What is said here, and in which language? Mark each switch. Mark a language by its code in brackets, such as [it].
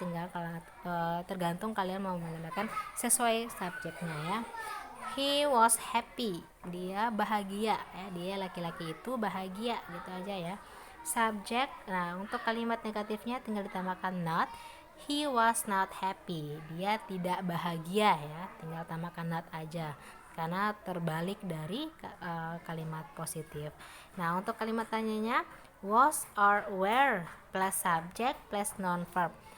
[id] Tinggal kalau tergantung kalian mau menggunakan sesuai subjeknya ya. [en] He was happy, [id] dia bahagia ya. Dia laki-laki itu bahagia gitu aja ya. Subject, nah untuk kalimat negatifnya tinggal ditambahkan not. [en] He was not happy, [id] dia tidak bahagia ya. Tinggal tambahkan not aja karena terbalik dari kalimat positif. Nah, untuk kalimat tanyanya was or were plus subject plus non verb.